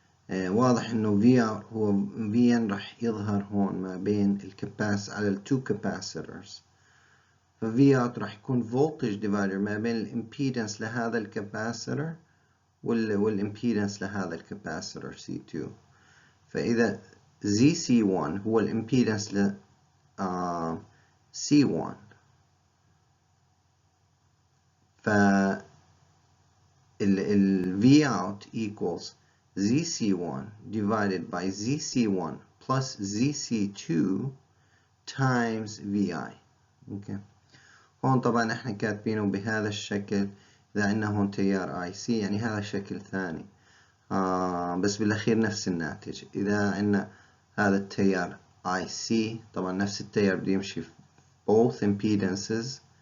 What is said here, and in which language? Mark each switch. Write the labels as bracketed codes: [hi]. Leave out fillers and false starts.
[ar] واضح انه V out هو VN رح يظهر هون ما بين الكباس على ال two capacitors. ف V out رح يكون voltage divider ما بين الامبيدنس لهذا الكباسيتر والامبيدنس لهذا الكباسيتر C2. فإذا [en] ZC1 [ar] هو الامبيدنس ل [en] C1، ف ال V out equals ZC1 divided by ZC1 plus ZC2 times VI. [ar] اوكي. هون طبعا احنا كاتبينه بهذا الشكل. اذا عندنا هون تيار IC يعني هذا شكل ثاني، بس بالاخير نفس الناتج. اذا عندنا هذا التيار IC، طبعا نفس التيار بده يمشي في [en] both impedances.